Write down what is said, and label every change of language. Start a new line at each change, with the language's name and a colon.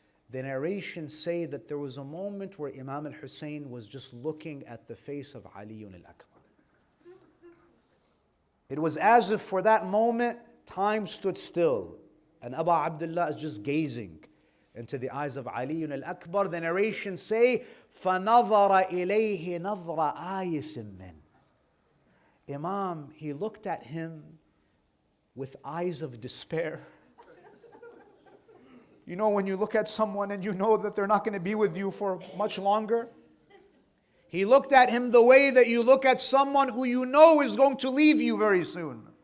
English: The narrations say that there was a moment where Imam al-Husayn was just looking at the face of Aliyun al-Akbar. It was as if for that moment, time stood still. And Abu Abdullah is just gazing into the eyes of Aliyun al-Akbar. The narrations say,
Arabic: فَنَظَرَ إِلَيْهِ نَظْرَ آيِسٍ مِّنْ.
English: Imam, he looked at him with eyes of despair. You know when you look at someone and you know that they're not going to be with you for much longer? He looked at him the way that you look at someone who you know is going to leave you very soon.